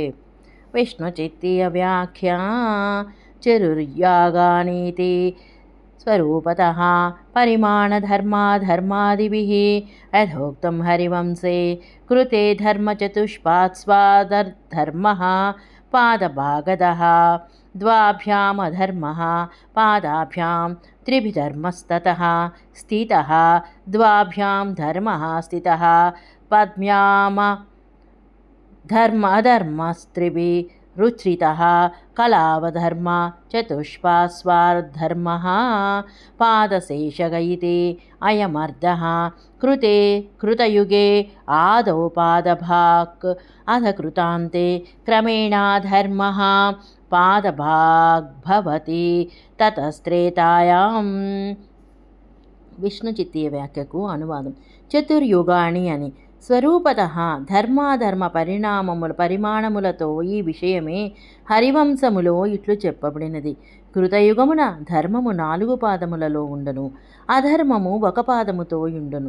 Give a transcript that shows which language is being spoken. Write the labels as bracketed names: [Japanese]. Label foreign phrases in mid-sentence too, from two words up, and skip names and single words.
[Sanskrit] విష్ణుచిత్తీయ వ్యాఖ్య చతుర్యాగానీతి స్వరూపతః పరిమాణధర్మాధర్మాదిభిః యథోక్తం హరివంశే కృతే ధర్మచతుష్పాత్స్వాదర్ధర్మః పాదభాగదః द्वाभ्यामधर्मः पादाभ्यां त्रिभिधर्मस्ततः स्थितः द्वाभ्यां धर्मः स्थितः पद्भ्याम అధర్మస్త్రిభిः रुचितः कलावधर्म चतुष्पास्वार्धर्मः पादशेषग इति अयमर्धः कृते कृतयुगे आदौ पादभाक् अध कृतान्ते क्रमेणाधर्मः पादभाग् भवति ततस्त्रेतायाम् [Telugu] విష్ణు చిత్తీయ వ్యాఖ్యకు అనువాదం. చతుర్యుగాణి అని స్వరూపత ధర్మాధర్మ పరిమాణములతో ఈ విషయమే హరివంశములో ఇట్లు చెప్పబడినది. కృతయుగమున ధర్మము 4 పాదములలో ఉండును, అధర్మము 1 పాదముతో ఉండును.